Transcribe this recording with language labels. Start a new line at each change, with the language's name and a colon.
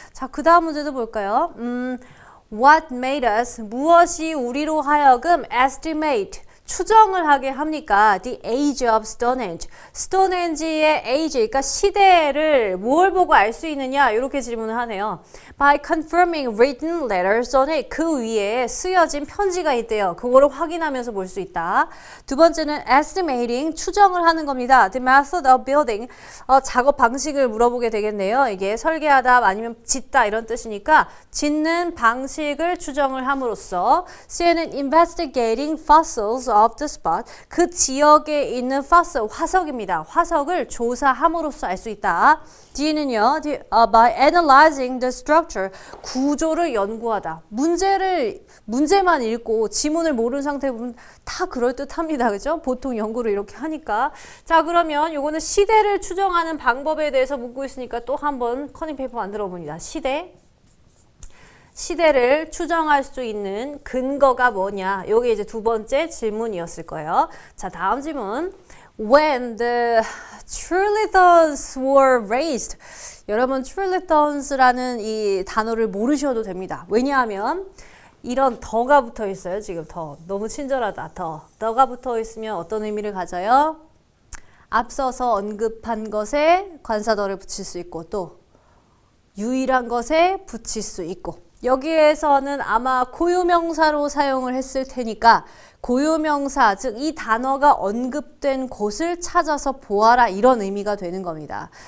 Korean: 자, 그 다음 문제도 볼까요?
English: What made us,
Korean: 무엇이 우리로 하여금 estimate, 추정을 하게 합니까?
English: The age of Stone Age.
Korean: Stone Age의 age, 그러니까 시대를 뭘 보고 알 수 있느냐? 이렇게 질문을 하네요.
English: By confirming written letters on it.
Korean: 그 위에 쓰여진 편지가 있대요. 그거를 확인하면서 볼 수 있다. 두 번째는 estimating, 추정을 하는 겁니다.
English: The method of building.
Korean: 작업 방식을 물어보게 되겠네요. 이게 설계하다 아니면 짓다 이런 뜻이니까 짓는 방식을 추정을 함으로써 C는
English: investigating fossils of the spot.
Korean: 그 지역에 있는 fossil, 화석입니다. 화석을 조사함으로써 알 수 있다. D는요,
English: by analyzing the structure,
Korean: 구조를 연구하다. 문제만 읽고 지문을 모르는 상태에 보면 다 그럴듯합니다. 그죠? 보통 연구를 이렇게 하니까. 자, 그러면 요거는 시대를 추정하는 방법에 대해서 묻고 있으니까 또 한번 커닝페이퍼 만들어 봅니다. 시대를 추정할 수 있는 근거가 뭐냐? 요게 이제 두 번째 질문이었을 거예요. 자, 다음 질문.
English: When the Trilithons were raised.
Korean: 여러분, Trilithons라는 이 단어를 모르셔도 됩니다. 왜냐하면 이런 더가 붙어 있어요. 지금 더. 너무 친절하다. 더가 붙어 있으면 어떤 의미를 가져요? 앞서서 언급한 것에 관사더를 붙일 수 있고 또 유일한 것에 붙일 수 있고 여기에서는 아마 고유명사로 사용을 했을 테니까 고유명사, 즉 이 단어가 언급된 곳을 찾아서 보아라 이런 의미가 되는 겁니다.